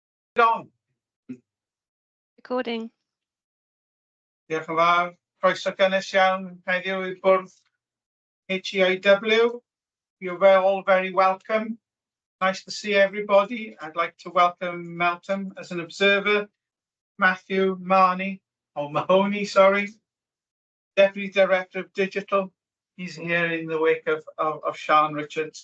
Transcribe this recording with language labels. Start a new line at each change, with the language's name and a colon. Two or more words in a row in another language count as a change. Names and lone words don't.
English: On. Recording.
Welsh: Diolch yn fawr. Croeso gynnes iawn heddiw i bwrdd HEIW.
English: You're all very welcome. Nice to see everybody. I'd like to welcome Melton as an observer, Matthew Mahoney, Deputy Director of Digital. He's here in the wake of Sian Richards.